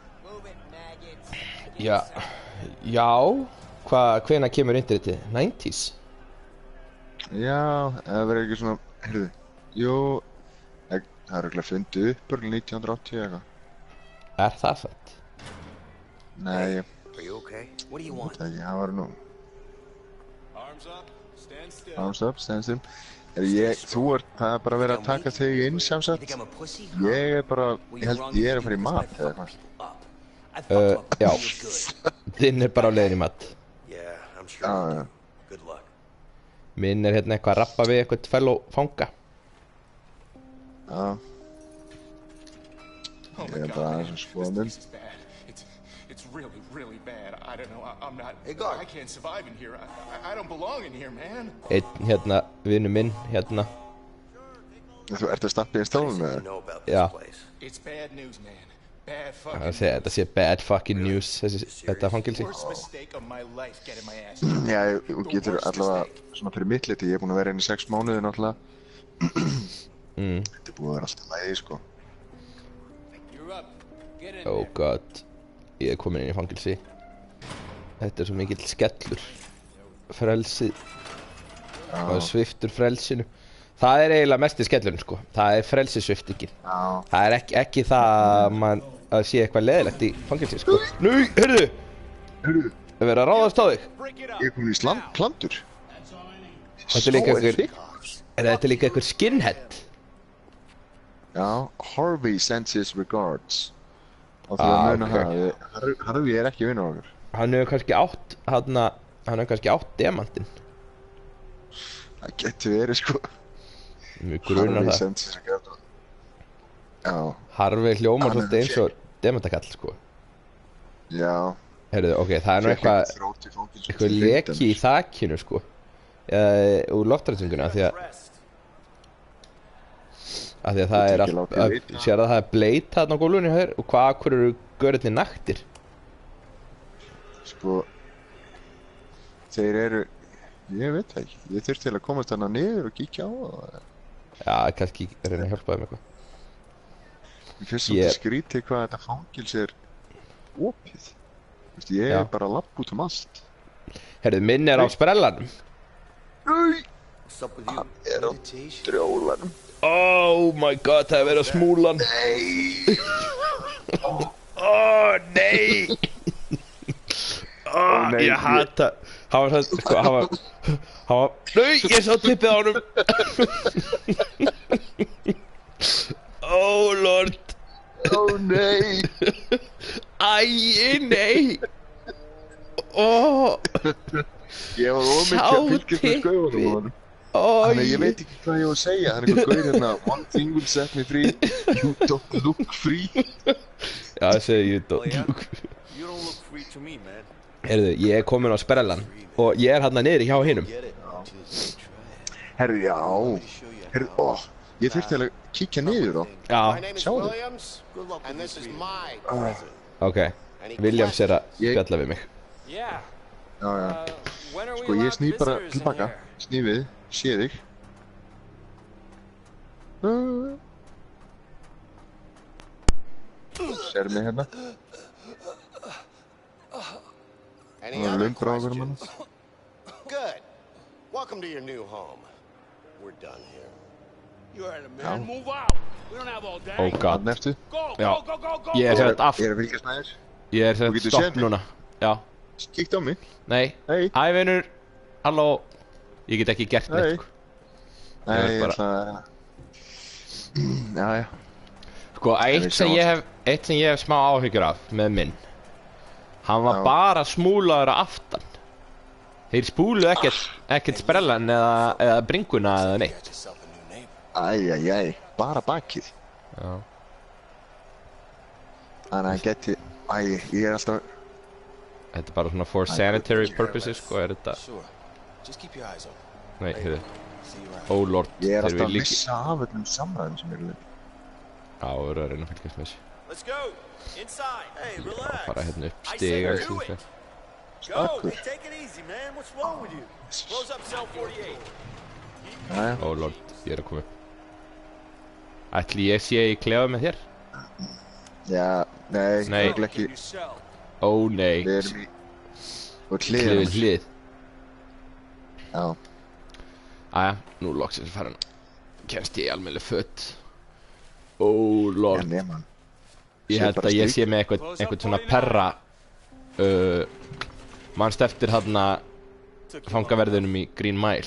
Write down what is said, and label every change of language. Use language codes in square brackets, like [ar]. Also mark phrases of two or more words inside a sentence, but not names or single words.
[is] Já, hvenær kemur internetið? 90s? Já, það verður ekki svona, heyrðu, jú, það er örugglega fundið upp úr 1980 eitthvað. Er það satt? Nei, [en] Are you okay? What do you want? [is] það ekki, það var nú, [en] Arms up, stand still. arms up, stand still. [is] Það er bara verið að taka þig inn [en] You [is] sjálfsagt. [en] think I'm a pussy? [is] Ég er bara, ég er að fara í mat eða eitthvað. [en] I fucked you up [is] já. [en] real good. [is] Þinn er bara á leiðin í mat. [en] Yeah, I'm sure. [is] Já, [en] you [is] já. [en] do. Good luck. [is] Minn er hérna eitthvað að rappa við eitthvað fellow fanga. Já, [en] Oh [is] ég [en] my [is] er [en] God, [is] bara [en] man. [is] aðeins að skoða minn. [en] This is bad. It's really, really bad. I don't know. I'm not. Hey, guard. I can't survive in here. I don't belong in here, man. [is] Einn hérna, vinnu minn, hérna. Þú ert að stappa í stólunum [en] You [is] eða? [en] know about Yeah. this place. It's bad news, man. Bad [is] Það [en] fucking. [is] sé, þetta sé [en] bad fucking news, [is] þetta fangilsi. [en] Worst mistake of my life getting my ass. [is] Já, þú getur allavega, svona fyrir mitt liti, ég er búinn að vera inn í 6 mánuði náttúrulega. Þetta er búið að vera alltaf lægi, sko. [en] You're up. Get in Oh god, [is] ég er komin inn í fangilsi. Þetta er svo mikill skellur. Frelsið, og sviftur frelsinu. Það er eiginlega mesti skellurinn sko, það er frelsisviftingin. Já. Það er ekki það að sé eitthvað leðilegt í fangilsi sko. Nú, hörðu! Það verður að ráðast á þig. Ég er komin í plantur. Þetta er líka einhver, þetta líka einhver skinhead. [en] Já, Harvey sends his regards. [is] Og þú að muna ok. það, Harvey er ekki vinnur okkur. Hann hefur kannski átt demantinn. Það getur verið, sko. Mjög grunar Harvey það. [en] sends his regards. [is] Já, Harvey hljómar Hann er svolítið eins og demantakall sko. já. Heyrðu, ok, það er nú eitthvað leki í þakinu sko. Úr loftræsinguna því að það er Getur ekki látið vita. sér að það er bleit þarna á gólfinu hjá þér og hvað eru görðinni naktir? Sko, þeir eru, ég veit það ekki. Ég þurfti til að komast þarna niður og kíkja á það. Já, kannski reyna að hjálpa þeim eitthvað. Mér finnst svolítið skrítið hvað þetta fangils er opið. Þú veist, ég Já. er bara að labba út um allt. Heyrðu, minn er á sprellanum. [en] What's up with you? [is] er á [en] Meditation? [is] drjólanum. [en] Oh my god, [is] það er verið að smúlan. Nei! Nei! nei, Ég hata. Hann var svo, sko, hann var, nei, ég sá tippið á honum. [en] Oh lord. [is] Ó nei! Æi, nei. Ó, Ég var ómikið Sá að fylgjast með tippið. skauðunum á honum. ó, Þannig að ég veit ekki hvað ég á að segja. Hann er eitthvað gauð hérna. [en] One thing will set me free. You don't look free. [is] Já, það segi ég [en] Oh, yeah? [is] dótt. [en] You don't look free to me, man. [is] Heyrðu, ég er komin á sprellan og ég er hérna niðri hjá hinum. [en] Get it? Just try it. [is] Herru, já. [en] Show you [is] Herru, ó. Ég þurfti að kíkja niður á. Já, [en] My name is [is] Sjáðu. [en] Williams, Good luck and with this this is reading. my [is] Ah, ok. Williams er að spjalla við mig. [en] Yeah. [is] Já, já. [en] When are we [is] Sko, ég [en] allowed [is] sný bara [en] visitors in [is] tilbaka. [en] here? [is] Sný við. Sé þig. Sér mig hérna. [en] Any [is] Það er [en] other [is] lumbra á hverjum [en] questions? [is] mann. [en] Good. Welcome to your new home. We're done here. You heard him, [is] Ja. [en] man. Move out. We don't have all day. Oh god. [is] Þannig ertu. [en] Go, [is] Ja. [en] go, go, go, go. [is] Ég er [en] go. [is] sett af, Ég er að fylgjast með þér. ég er Þú sett getur stopp séð mig. núna. Já, Kíkt á mig. nei. Hei. Hæ vinur, halló. Ég get ekki gert neitt Hei. sko. Nei, er ég bara- ætla að... Já, já. Sko, eitt sem ég hef smá áhyggjur af með minn. Hann var Já. bara smúlaður á aftan. Þeir spúluðu ekkert sprellan eða bringuna eða neitt. [en] Get yourself a new neighbor. [is] Æjæjæj. Bara bakið. Já. Þannig að hann geti... Æ, ég er alltaf... Þetta er bara svona [en] for sanitary purposes, [is] sko, er þetta... [en] Sure. Just keep your eyes open. [is] Nei, heyrðu. [en] Oh lord, [is] Ég er þeir alltaf við að líka... missa af öllum samræðum sem eru Já, við erum að reyna að fylgjast með þessu. [en] Let's go. Inside. Hey, [is] Bara [en] relax. [is] fara hérna upp [en] I [is] stiga [en] said do [is] og [en] it. Go. [is] Stakur. [en] Hey, take it easy, man. What's wrong with you? Close up cell 48. [is] Jæja, [en] Oh lord, [is] ég er að koma upp. Ætli ég sé í klefa með þér? já, nei, Nei. örugglega ekki. [en] In your cell. [is] Ó nei, Við erum í... Og klifið hliðina. hlið. Já, Æja, nú loksins farin. Kemst ég í almennileg föt. Ó lord. en neman. Ég Sé held bara að ég stík. sé með einhvern svona perra manst eftir þarna fangaverðunum í Green Mile.